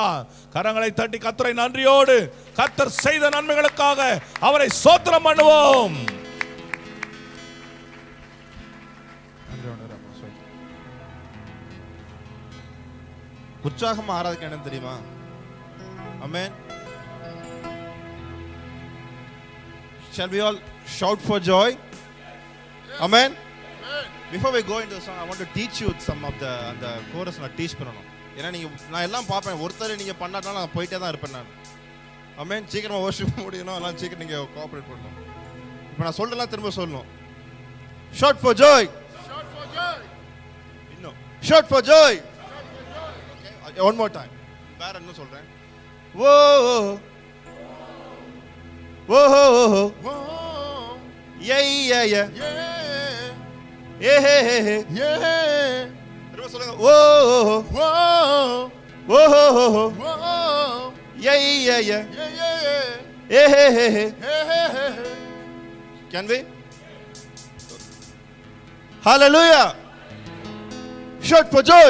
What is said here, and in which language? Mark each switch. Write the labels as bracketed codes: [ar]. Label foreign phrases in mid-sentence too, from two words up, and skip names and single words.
[ta] கரங்களை தட்டி கர்த்தரை நன்றியோடு கர்த்தர் செய்த நன்மைகளுக்காக அவரை ஸ்தோத்திரம் பண்ணுவோம். உற்சாகமா ஆராதிக்க என்ன தெரியுமா? ஆமென். [en] Shall we all shout for joy? Amen. Before we go into the song, I want to teach you some of the chorus [ta] நான் டீச் பண்ணணும். ஏன்னா நான் எல்லாம் பார்ப்பேன், ஒருத்தர் நீங்க பண்ணாட்டாலும் நான் போயிட்டே தான் இருப்பேன் நான். ஆமென். சீக்கிரமா worship முடியணும், எல்லாம் சீக்கிரம் நீங்க கோஆபரேட் பண்ணணும். இப்போ நான் சொல்றேன் திரும்ப சொல்லணும். [en] Shout for joy. Shout for joy. [ta] இன்னும் [en] shout for joy. Okay, one more time. [ta] வேற என்ன சொல்றேன்? Whoa. Whoa. Whoa. [en] Yeah yeah yeah. Yeah. Yeah. Yeah. சொல்லுங்க. ஓ ஓ yeah yeah yeah hey hey hey can we hallelujah shout for joy